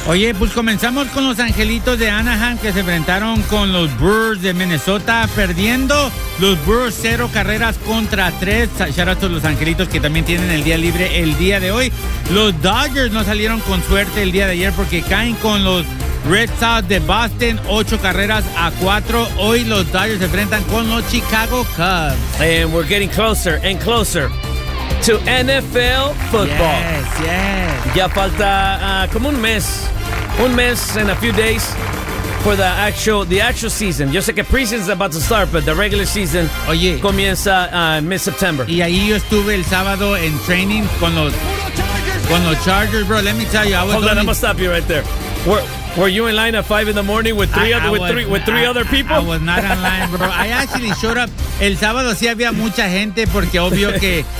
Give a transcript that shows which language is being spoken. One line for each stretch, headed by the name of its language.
Spanish: Oye, pues comenzamos con los Angelitos de Anaheim que se enfrentaron con los Brewers de Minnesota, perdiendo los Brewers 0-3.
English: Shout out to
Spanish: los Angelitos que también tienen el día libre el día de hoy. Los Dodgers no salieron con suerte el día de ayer porque caen con los Red Sox de Boston 8-4. Hoy los Dodgers se enfrentan con los Chicago Cubs.
English: And we're getting closer and closer to NFL football. Yes, yes.
Spanish: Ya falta como un mes. Un mes
English: and a few days for the actual season.
Spanish: Yo sé que
English: preseason is about to start, but the regular season
Spanish: comienza
English: mid-September.
Spanish: Y ahí yo estuve el sábado en training con los Chargers, bro.
English: Let me tell you, I'm gonna stop you right there. Were you in line at 5 in the morning with three other people? I was not in line, bro. I actually showed up.
Spanish: El sábado sí había mucha gente porque obvio que